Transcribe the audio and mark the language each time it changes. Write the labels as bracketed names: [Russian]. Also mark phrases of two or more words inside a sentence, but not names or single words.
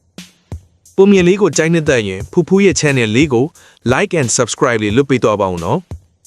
[Burmese] ပုံမြင်လေးကိုကြိုက်နေတဲ့ရင်ဖူဖူရဲ့ channel လေးကို [English] like and subscribe [Burmese] လေးလုပ်ပေးတော့ပါဦးနော်